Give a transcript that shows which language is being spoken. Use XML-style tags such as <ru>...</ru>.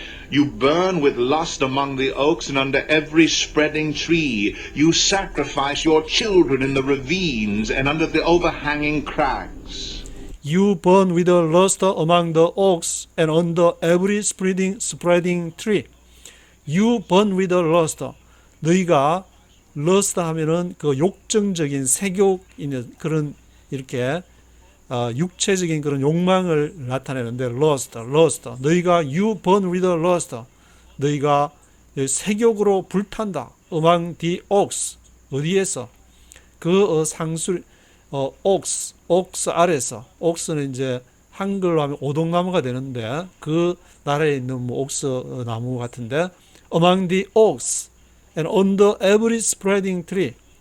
<en>You burn with lust among the oaks and under every spreading tree. You sacrifice your children in the ravines and under the overhanging crags. You burn with lust among the oaks and under every spreading tree. You burn with lust.</en> <ko>너희가 lust 하면은 그 욕정적인 색욕 있는 그런 이렇게 육체적인 그런 욕망을 나타내는데 lust.</ko> <en>너희가 you burn with lust.</en> <ko>너희가 색욕으로 불탄다.</ko> <en>among the oaks.</en> <ko>어디에서? 그 상술 oaks 아래서. oaks는 이제 한글로 하면 오동나무가 되는데 그 나라에 있는 뭐 옥스 나무 같은데</ko> <en>among the oaks and under every spreading tree.</en>